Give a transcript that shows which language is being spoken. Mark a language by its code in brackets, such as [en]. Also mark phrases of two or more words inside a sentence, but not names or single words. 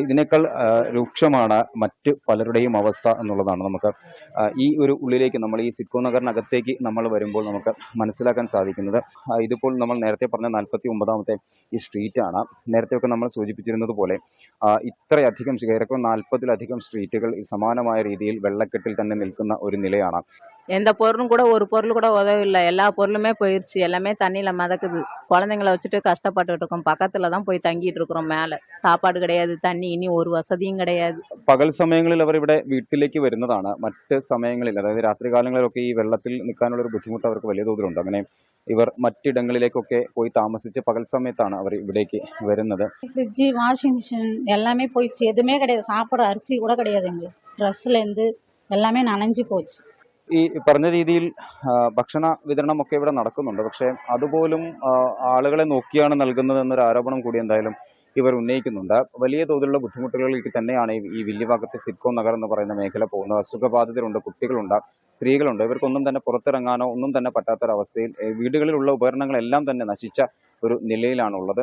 [ml] ഇതിനേക്കാൾ രൂക്ഷമാണ് മറ്റ് പലരുടെയും അവസ്ഥ എന്നുള്ളതാണ് നമുക്ക് ഈ ഒരു ഉള്ളിലേക്ക്, നമ്മൾ ഈ സിഡ്കോ നഗറിനകത്തേക്ക് നമ്മൾ വരുമ്പോൾ നമുക്ക് മനസ്സിലാക്കാൻ സാധിക്കുന്നത്. ഇതിപ്പോൾ നമ്മൾ നേരത്തെ പറഞ്ഞ 49ാമത്തെ ഈ സ്ട്രീറ്റാണ്. നേരത്തെയൊക്കെ നമ്മൾ സൂചിപ്പിച്ചിരുന്നത് പോലെ ഇത്രയധികം ഏറെക്കുറെ 40-ലധികം സ്ട്രീറ്റുകൾ സമാനമായ രീതിയിൽ വെള്ളക്കെട്ടിൽ തന്നെ നിൽക്കുന്ന ഒരു നിലയാണ്. [ta] எந்த பொருளும் கூட ஒரு பொருள் கூட உதவில்லை. எல்லா பொருளுமே போயிடுச்சு. எல்லாமே தண்ணியில மிதக்குது. குழந்தைங்களை வச்சுட்டு கஷ்டப்பட்டுட்டு இருக்கோம். பக்கத்துல தான் போய் தங்கிட்டு இருக்கிறோம். மேலே சாப்பாடு கிடையாது, தண்ணி இனி ஒரு வசதியும் கிடையாது. [ml] പകൽ സമയങ്ങളിൽ അവർ ഇവിടെ വീട്ടിലേക്ക് വരുന്നതാണ്. മറ്റ് സമയങ്ങളിൽ, അതായത് രാത്രികാലങ്ങളിലൊക്കെ ഈ വെള്ളത്തിൽ നിൽക്കാനുള്ള ഒരു ബുദ്ധിമുട്ട് അവർക്ക് വലിയ തോതിലുണ്ട്. അങ്ങനെ ഇവർ മറ്റിടങ്ങളിലേക്കൊക്കെ പോയി താമസിച്ച് പകൽ സമയത്താണ് അവർ ഇവിടേക്ക് വരുന്നത്. [ta] ஃப்ரிட்ஜு, [en] washing machine [ta] எல்லாமே போயிடுச்சு. எதுவுமே கிடையாது. சாப்பிட்ற அரிசி கூட கிடையாது. எங்களுக்கு ட்ரெஸ்லேருந்து எல்லாமே நனைஞ்சு போச்சு. [ml] ഈ പറഞ്ഞ രീതിയിൽ ഭക്ഷണ വിതരണമൊക്കെ ഇവിടെ നടക്കുന്നുണ്ട്. പക്ഷേ അതുപോലും ആളുകളെ നോക്കിയാണ് നൽകുന്നത് എന്നൊരു ആരോപണം കൂടി എന്തായാലും ഇവർ ഉന്നയിക്കുന്നുണ്ട്. വലിയ തോതിലുള്ള ബുദ്ധിമുട്ടുകളിലേക്ക് തന്നെയാണ് ഈ വില്ലിഭാഗത്തെ സിഡ്കോ നഗർ എന്ന് പറയുന്ന മേഖല പോകുന്നത്. അസുഖബാധിതരുണ്ട്, കുട്ടികളുണ്ട്, സ്ത്രീകളുണ്ട്. ഇവർക്കൊന്നും തന്നെ പുറത്തിറങ്ങാനോ ഒന്നും തന്നെ പറ്റാത്തൊരവസ്ഥയിൽ വീടുകളിലുള്ള ഉപകരണങ്ങളെല്ലാം തന്നെ നശിച്ച ഒരു നിലയിലാണുള്ളത്.